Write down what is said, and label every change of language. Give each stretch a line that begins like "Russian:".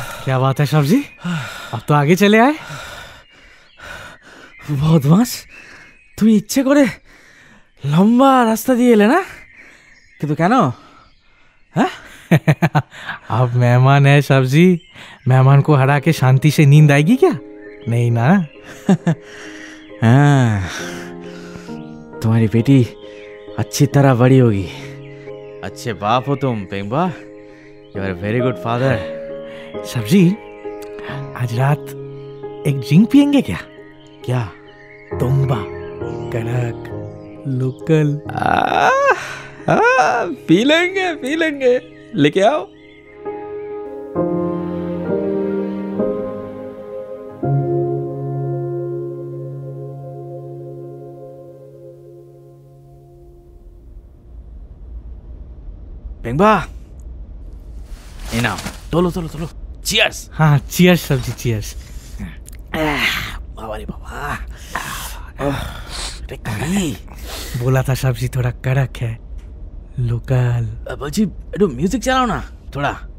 Hindi: क्या बात है सब्जी, अब तो आगे चले आए।
Bangla: বদমাস, তুমি ইচ্ছে করে লম্বা রাস্তা দিয়ে এলে না? কিন্তু কেন? হ্যাঁ,
Hindi: अब मेहमान है सब्जी, मेहमान को हरा के शांति से नींद आएगी क्या? नहीं ना। हाँ, तुम्हारी बेटी अच्छी तरह बड़ी होगी। अच्छे बाप हो तुम पेंगबा,
English: You are very good father.
Hindi: सब्जी, आज रात एक ड्रिंक पियेंगे क्या? क्या? तोंबा, कड़क, लोकल। पी लेंगे, लेके आओ। पेंगबा, ये नाम तोलो, चियर्स। हाँ चियर्स सब्जी, चियर्स। बाबा रे बाबा, बोला था सब्जी थोड़ा कड़क है, लोकल।
Bangla: বলছি একটু মিউজিক চালাও না
Hindi: थोड़ा।